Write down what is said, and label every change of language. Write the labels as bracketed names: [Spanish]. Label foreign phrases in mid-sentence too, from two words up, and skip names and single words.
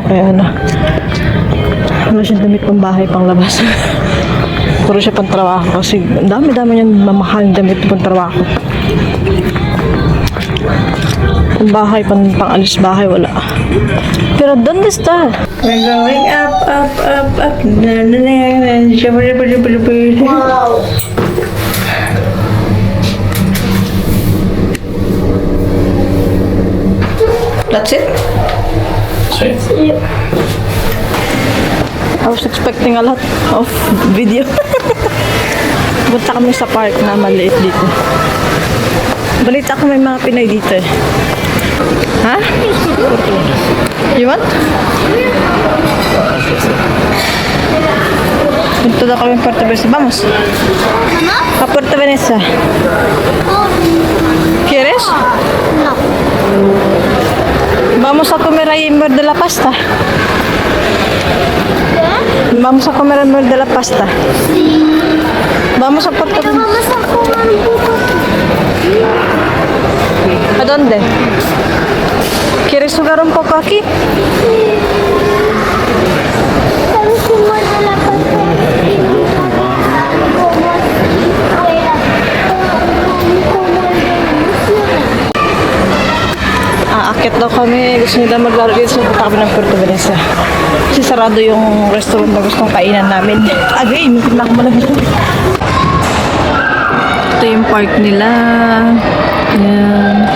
[Filipino] Kaya ano, wala siyang damit pang bahay, pang labas. Puro siya pang trabaho kasi dami-dami niyang mamahaling damit pang trabaho. Pang bahay, pang alis bahay, wala. Pero doon está. [English] We're going up, up, up, up. Wow. That's it? I was expecting a lot of video. [Filipino] Punta kami sa park na maliit dito. Balita ko may mga Pinoy dito eh. Ha? [English] You want? [Filipino] Punta daw kami Puerto Veneza. [Spanish] Vamos. A Puerto Veneza. ¿Quieres? No. Vamos a comer ahí en Mer de la Pasta. ¿Qué? Vamos a comer en Mer de la Pasta. Vamos a Puerto Pero Veneza. vamos a comer un poco. ¿A dónde? ¿Quieres jugar un poco aquí? ¿Sabes cómo es de la pasta? Como así, fuera. Como el de [Filipino] Aakyat daw kami. Gusto nila maglaro dito sa punta kami ng Puerto Veneza. Kasi sarado yung restaurant na gustong kainan namin. Agay, mintin na ako malamig. Ito yung park nila. Ayan.